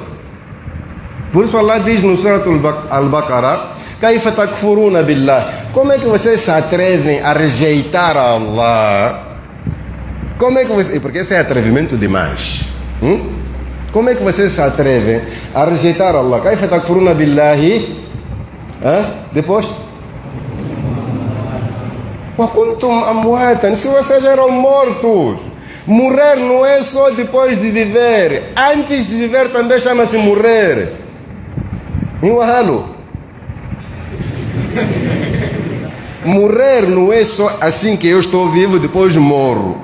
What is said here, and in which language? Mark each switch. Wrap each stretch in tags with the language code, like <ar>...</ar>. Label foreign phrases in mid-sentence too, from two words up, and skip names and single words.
<pt>Por isso Allah diz no Surat Al-Baqarah:</pt> <ar>كَيْفَ تَكْفُرُونَ بِاللَّهِ.</ar> <pt>Como é que vocês se atrevem a rejeitar a Allah? Como é que vocês... Porque esse é atrevimento demais. Como é que vocês se atrevem a rejeitar Allah?</pt> <ar>كَيْفَ تَكْفُرُونَ بِاللَّهِ. Depois... وَكُنْتُمْ أَمْوَاتًا.</ar> <pt>Se vocês eram mortos. Morrer não é só depois de viver. Antes de viver também chama-se morrer. Morrer não é só assim que eu estou vivo, depois morro.</pt>